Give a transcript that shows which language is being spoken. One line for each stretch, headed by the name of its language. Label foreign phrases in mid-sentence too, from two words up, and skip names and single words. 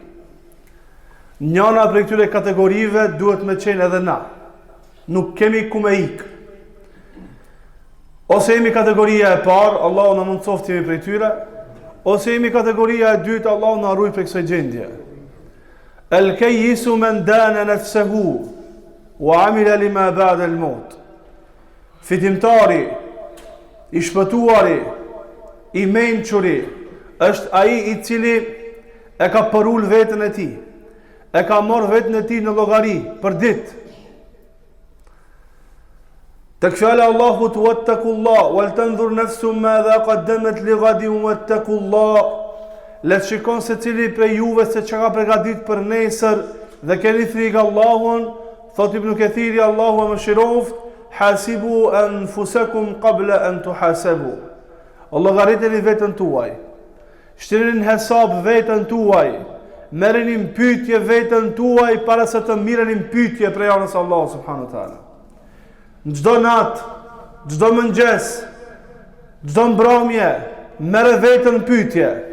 Albanian: Njëna prej këtyre kategorive duhet me qenë edhe na. Nuk kemi ku me ik. Ose jemi kategoria e parë, Allahu na mundsoftë jemi prej tyre, ose jemi kategoria e dytë, Allahu na ruaj prej kësaj gjendje.
Arabic: الكيس من دان نفسه وعمل لما بعد الموت.
Albanian: Fitimtari I shpëtuari, I mençuri, është ai I cili e ka përul veten e tij, e ka marrë veten e tij në llogari për ditë. Tek fjala Allahut
Arabic: واتقوا الله ولتنظر نفس ما قدمت لغد واتقوا الله.
Albanian: Le të shikon se cili prej juve se çka ka përgatitur për nesër dhe keni frikë Allahun, thot Ibn Kathiri Allahu mëshiroft.
Arabic: حاسبوا أنفسكم قبل أن تحاسبوا.
Albanian: Allah gariteni veten tuaj. Shtirini hesab veten tuaj. Merreni pyetje veten tuaj para se të mireni pyetje prej anës Allah
Arabic: سبحانه وتعالى.
Albanian: Në çdo natë, çdo mëngjes, çdo mbrëmje, merr veten pyetje.